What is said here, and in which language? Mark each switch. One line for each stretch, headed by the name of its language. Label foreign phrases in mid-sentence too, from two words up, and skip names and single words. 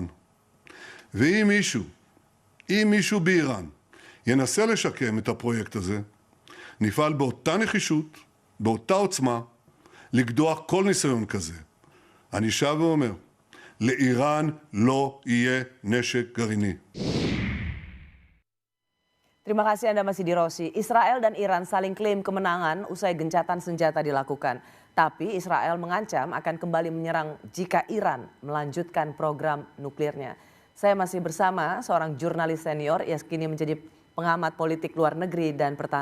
Hebrew: ואם מישהו באיראן ינסה לשקם את הפרויקט הזה, נפעל באותה נחישות, באותה עוצמה, לקדוח כל ניסיון כזה. אני שב ואומר, לאיראן לא יהיה נשק גרעיני.
Indonesian: Terima kasih Anda masih di Rosi. Israel dan Iran saling klaim kemenangan usai gencatan senjata dilakukan. Tapi Israel mengancam akan kembali menyerang jika Iran melanjutkan program nuklirnya. Saya masih bersama seorang jurnalis senior yang kini menjadi pengamat politik luar negeri dan pertahanan.